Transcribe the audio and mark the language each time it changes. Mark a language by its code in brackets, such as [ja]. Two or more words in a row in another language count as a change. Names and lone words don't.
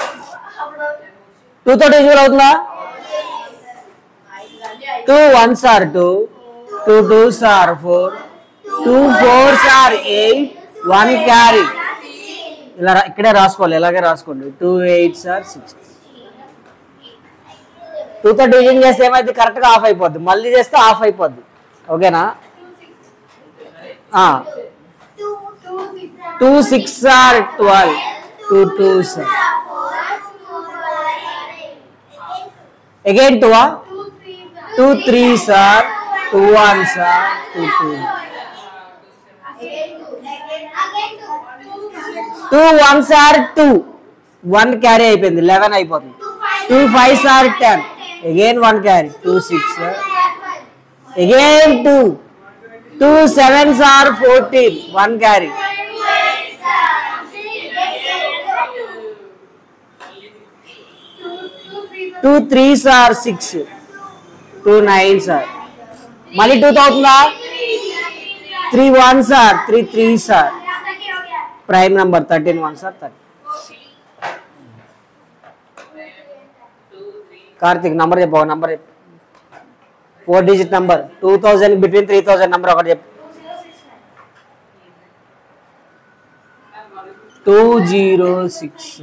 [te] 2 తో డివిజిబుల్ అవుతుందా? [en] 2 1s are 2, 2 2s are 4, 2 4s are 8, [te] 1 క్యారీ. ఇలా ఇక్కడే రాసుకోవాలి, ఇలాగే రాసుకోండి. [en] 2 8s are 6. [te] 2 తో డివిజన్ చేస్తే ఏమైతే కరెక్ట్గా ఆఫ్ అయిపోద్ది, మళ్ళీ చేస్తే ఆఫ్ అయిపోద్ది. ఓకేనా? [en] 2 6s are 12, 2 2s are again 2 2 3s are 2 1s are 2 2. 2 1s are 2, [te] 1 క్యారీ అయిపోయింది, 11 అయిపోతుంది. [en] 2 5s are 10, again 1 క్యారీ, 2 6 again 2. 2 7s are 14, 1 క్యారీ. 2 3s are 6, 2 9s are [te] మళ్ళీ 2 అవుతుందా? [en] 3 1s are 3 3s are prime number. 13 1s are 30. [te] కార్తిక్ నంబర్ చెప్పు, [en] number 4 digit number. [te] 2000 బిట్వీన్ 3000 నంబర్ ఒకటి చెప్పు. 2069.